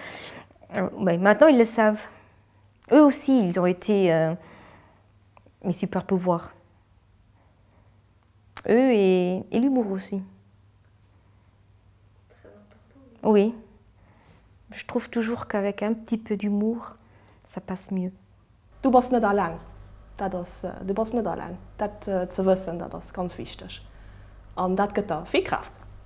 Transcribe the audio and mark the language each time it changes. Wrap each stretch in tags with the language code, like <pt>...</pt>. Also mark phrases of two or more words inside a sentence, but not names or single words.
<fr>Ben, maintenant, ils le savent. Eux aussi, ils ont été mes super pouvoirs. Eux et l'humour aussi. Très important. Oui. Je trouve toujours qu'avec un petit peu d'humour, ça passe mieux.</fr> <de>Du bist nicht allein. Du bist nicht allein. Das zu wissen, das ist ganz wichtig. Und das gibt dir viel Kraft.</de>